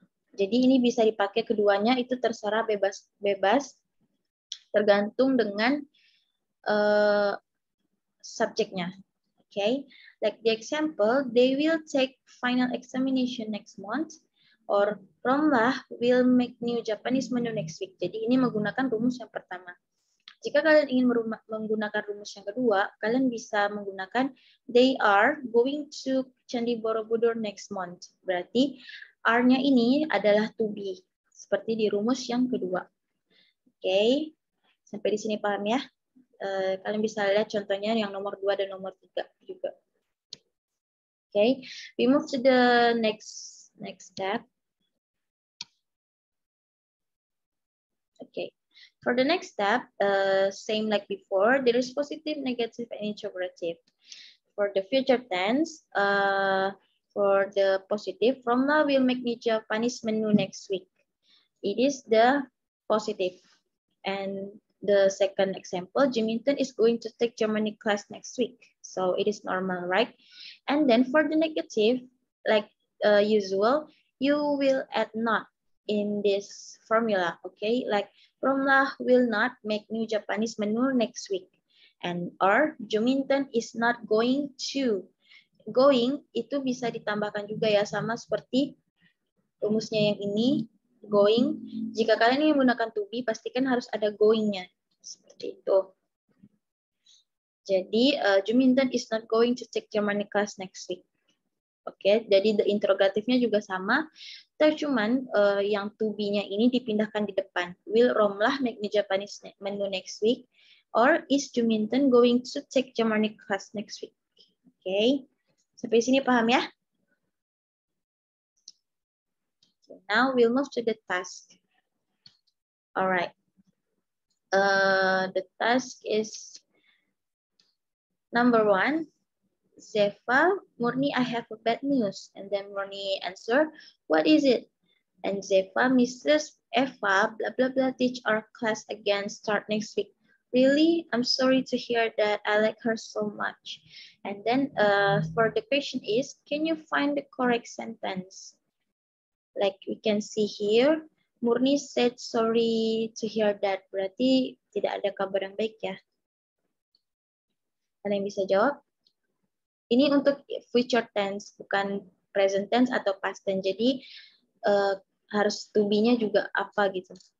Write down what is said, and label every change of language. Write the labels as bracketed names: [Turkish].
[Indonesian] Jadi ini bisa dipakai keduanya, itu terserah bebas tergantung dengan subjeknya. [English] Okay, like the example, they will take final examination next month, or Romlah will make new Japanese menu next week. [Indonesian] Jadi ini menggunakan rumus yang pertama. Jika kalian ingin menggunakan rumus yang kedua, kalian bisa menggunakan [English] they are going to Candi Borobudur next month. [Indonesian] Berarti are-nya ini adalah to be, seperti di rumus yang kedua. Oke, sampai di sini paham ya? Kalian bisa lihat contohnya yang nomor 2 dan nomor 3 juga. [English] Oke, we move to the next step. Okay, for the next step, same like before, there is positive, negative, and interrogative. For the future tense, for the positive, Romla will make new Japanese menu next week. It is the positive. And the second example, Jiminton is going to take Germany class next week. So it is normal, right? And then for the negative, like usual, you will add not in this formula, okay? Like Romla will not make new Japanese menu next week. And or Jiminton is not going to. [Indonesian] Going itu bisa ditambahkan juga ya, sama seperti rumusnya yang ini, going. Jika kalian ingin menggunakan to be, pastikan harus ada going-nya. Seperti itu. [English] Jadi, Juminten is not going to take Germany class next week. [Indonesian] Oke, jadi the interrogatifnya juga sama. Cuman yang to be-nya ini dipindahkan di depan. [English] Will Romlah make the Japanese menu next week? Or is Juminten going to take Germany class next week? [Indonesian] Oke, sampai sini paham ya? [English] Now we'll move to the task. Alright. The task is number 1. Zefa, Murni, I have a bad news. And then Murni answer, what is it? And Zefa, Mrs. Eva, blah, blah, blah, teach our class again, start next week. Really? I'm sorry to hear that. I like her so much. And then for the question is, can you find the correct sentence? Like we can see here, Murni said sorry to hear that. [Indonesian] Berarti tidak ada kabar yang baik ya. Ada yang bisa jawab? Ini untuk future tense, bukan present tense atau past tense. Jadi harus to be-nya juga apa gitu.